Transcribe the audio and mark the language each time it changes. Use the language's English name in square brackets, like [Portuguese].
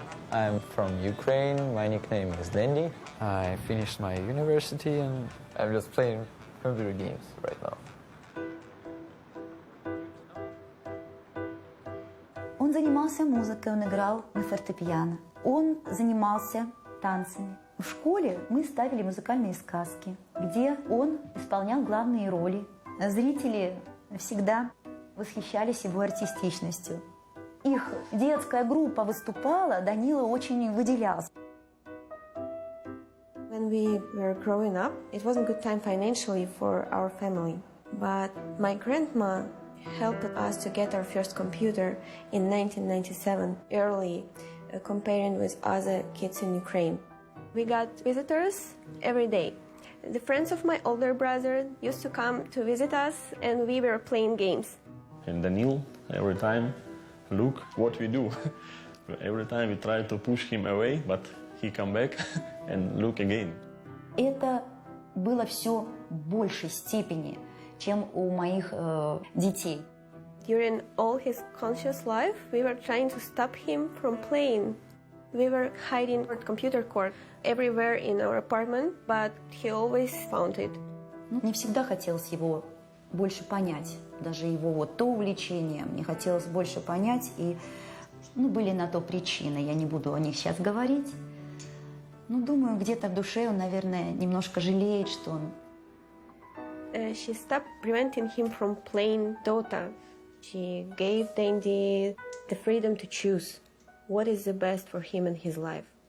[English] I'm from Ukraine. My nickname is Lendi. I finished my university and I'm just playing computer games right now. [Russian] Он занимался музыкой, он играл на фортепиано. Он занимался танцами. В школе мы ставили музыкальные сказки, где он исполнял главные роли. Зрители всегда восхищались его артистичностью. Их детская группа выступала, Данила очень выделялся. [English] When we were growing up, it wasn't a good time financially for our family. But my grandma helped us to get our first computer in 1997, early, comparing with other kids in Ukraine. We got visitors every day. The friends of my older brother used to come to visit us, and we were playing games. And Daniel, every time, look what we do. Every time we try to push him away, but he come back and look again. [Russian] Это было все в большей степени, чем у моих детей. [English] During all his conscious life, we were trying to stop him from playing. We were hiding our computer cord everywhere in our apartment, but he always found it. [Russian] Мне всегда хотелось его больше понять, даже его вот то увлечение, мне хотелось больше понять, и были на то причины, я не буду о них сейчас говорить. Но думаю, где-то в душе он, наверное, немножко жалеет, что он... [English] She stopped preventing him from playing Dota. She gave Dandy the freedom to choose what is the best for him in his life.